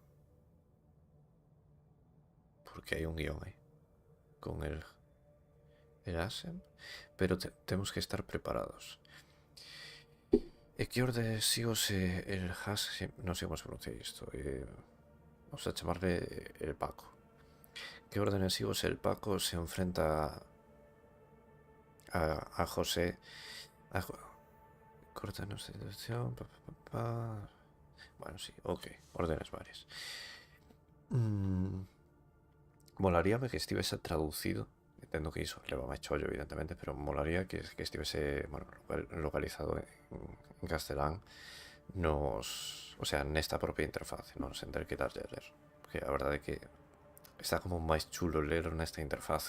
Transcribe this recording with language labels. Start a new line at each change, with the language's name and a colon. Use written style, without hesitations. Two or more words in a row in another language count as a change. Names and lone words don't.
Galician: Porque hai un guión aí.
Spanish: Con el Asem.
Galician: Pero temos que estar preparados. E que orde sigo se el Has... Non sei como se pronuncia isto. Vamos a chamarle el Paco.
Spanish: Que orden sigo se el Paco se enfrenta a José... Corta nuestra situación. Bueno, sí, ok. Órdenes varias.
Galician: Molaríame que estivese traducido. Entendo que iso leva máis chollo, evidentemente, pero molaría que estivese, bueno, localizado en castelán nos... O sea, nesta propia interfaz, non sen ter que darlle a ler. Porque a verdade é que está como máis chulo lerlo nesta interfaz.